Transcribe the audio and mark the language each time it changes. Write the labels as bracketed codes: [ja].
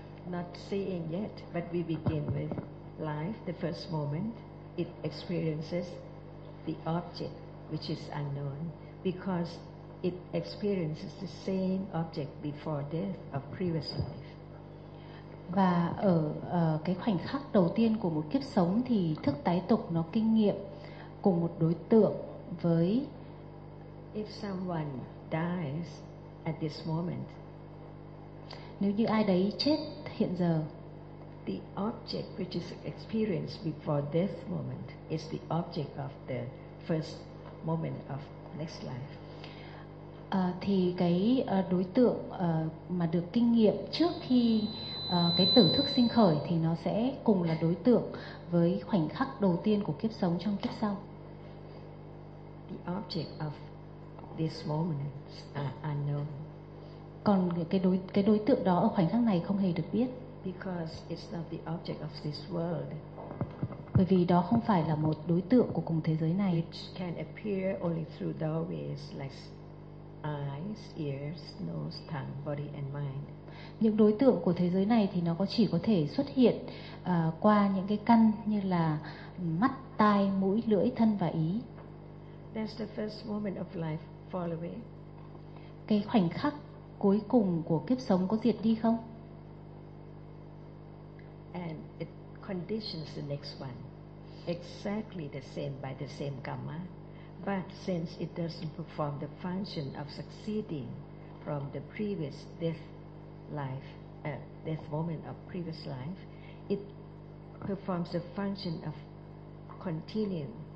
[en] Not seeing yet, but we begin with life, the first moment. It experiences the object, which is unknown, because it experiences the same object before death of previous life. [vi] Và ở cái khoảnh khắc đầu tiên của một kiếp sống thì thức tái tục nó kinh nghiệm cùng một đối tượng với. [en] If someone dies at this moment, [vi] nếu như ai đấy chết hiện giờ, [en] the object which is experienced before death moment is the object of the first moment of next life. [vi] Thì cái đối tượng mà được kinh nghiệm trước khi cái tử thức sinh khởi thì nó sẽ cùng là đối tượng với khoảnh khắc đầu tiên của kiếp sống trong kiếp sau. [en] The object of this moment is unknown. [vi] Còn cái đối tượng đó ở khoảnh khắc này không hề được biết. [en] Because it's not the object of this world. [vi] Bởi vì đó không phải là một đối tượng của cùng thế giới này. [en] It can appear only through doorways like eyes, ears, nose, tongue, body and mind. [vi] Những đối tượng của thế giới này thì nó chỉ có thể xuất hiện qua những cái căn như là mắt, tai, mũi, lưỡi, thân và ý. [en] That's the first moment of life fall away. [vi] Cái khoảnh khắc cuối cùng của kiếp sống có diệt đi không? [en] And it conditions the next one exactly the same by the same karma, but since it doesn't perform the function of succeeding from the previous death life, death moment of previous life, it performs the function of continuum.